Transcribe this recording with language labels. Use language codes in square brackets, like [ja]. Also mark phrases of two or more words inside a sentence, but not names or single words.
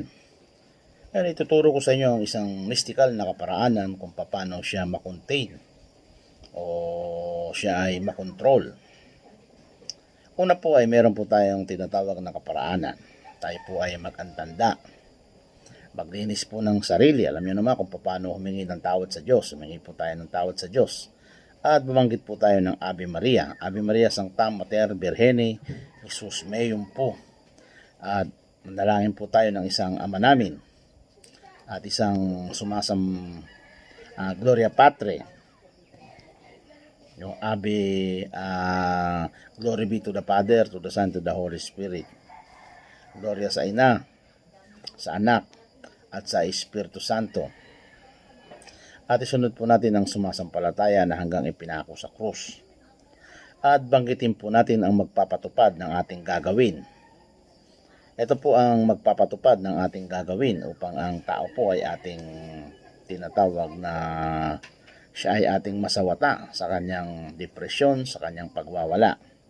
[tl] Ngayon ituturo ko sa inyo ang isang mystical na kaparaanan kung paano siya makontain o siya ay makontrol. Una po ay meron po tayong tinatawag na kaparaanan. Tayo po ay mag-antanda. Maglinis po ng sarili. Alam niyo naman kung paano humingi ng tawad sa Diyos. Humingi po tayo ng tawad sa Diyos. At bumanggit po tayo ng Ave Maria. [la] Ave Maria Sanctam Mater Virgine Jesus Meum po. [tl] At manalangin po tayo ng isang Ama namin. At isang Gloria Patre. Yung Ave, [en] Glory be to the Father, to the Son, to the Holy Spirit. [tl] Gloria sa Ina, sa Anak, at sa Espiritu Santo. At isunod po natin ang sumasampalataya na hanggang ipinako sa krus. At banggitin po natin ang magpapatupad ng ating gagawin. Ito po ang magpapatupad ng ating gagawin upang ang tao po ay ating tinatawag na siya ay ating masawata sa kanyang depresyon, sa kanyang pagwawala.